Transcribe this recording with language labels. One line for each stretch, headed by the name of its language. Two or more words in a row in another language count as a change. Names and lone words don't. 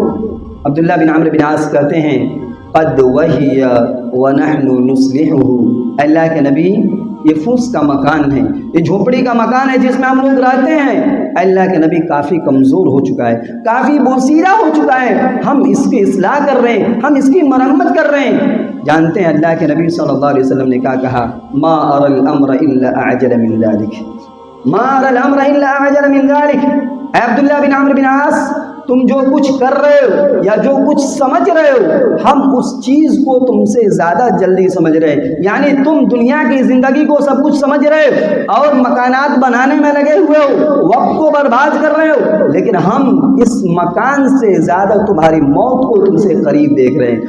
Urdu: عبداللہ بن عمرو بن عاص کہتے ہیں
Arabic: قد وہی ونحن نصلحہ،
Urdu: اللہ کے نبی یہ پھوس کا مکان ہے، یہ جھونپڑی کا مکان ہے جس میں ہم لوگ رہتے ہیں، اللہ کے نبی کافی کمزور ہو چکا ہے، کافی بوسیدہ ہو چکا ہے، ہم اس کی اصلاح کر رہے ہیں، ہم اس کی مرمت کر رہے ہیں۔ جانتے ہیں اللہ کے نبی
Arabic: صلی اللہ علیہ وسلم
Urdu: نے کیا کہا؟
Arabic: ما اری الامر الا اعجل من ذلک، ما اری الامر الا اعجل من ذلک۔
Urdu: اے عبداللہ بن عمرو بن عاص، تم جو کچھ کر رہے ہو یا جو کچھ سمجھ رہے ہو، ہم اس چیز کو تم سے زیادہ جلدی سمجھ رہے ہیں۔ یعنی تم دنیا کی زندگی کو سب کچھ سمجھ رہے ہو اور مکانات بنانے میں لگے ہوئے ہو، وقت کو برباد کر رہے ہو، لیکن ہم اس مکان سے زیادہ تمہاری موت کو تم سے قریب دیکھ رہے ہیں۔